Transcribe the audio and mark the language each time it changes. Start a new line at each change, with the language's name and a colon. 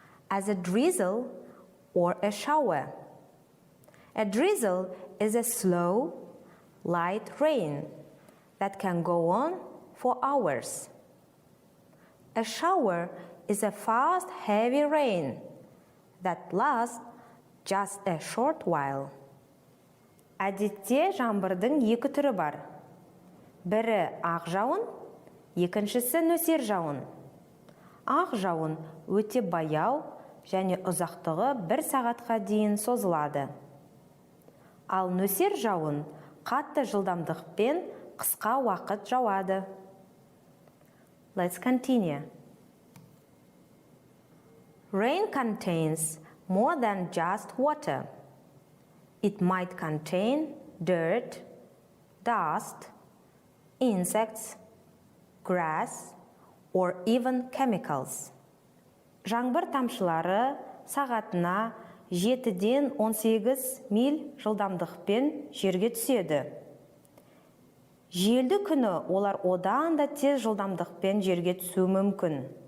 English: As a drizzle or a shower. A drizzle is a slow, light rain that can go on for hours. A shower is a fast, heavy rain that lasts just a short while.
Kazakh: Әдетте жаңбырдың екі түрі бар. Бірі ақ жауын, екіншісі нөсер жауын. Ақ жауын өте баяу және ұзақтығы 1 сағатқа дейін созылады. Ал нөсер жауын қатты жылдамдықпен қысқа уақыт жауады.
English: Let's continue. Rain contains more than just water. It might contain dirt, dust, insects, grass, or even chemicals.
Kazakh: Жаңбыр тамшылары сағатына 7-ден 18 миль жылдамдықпен жерге түседі. Желді күні олар одан да тез жылдамдықпен жерге түсуі мүмкін.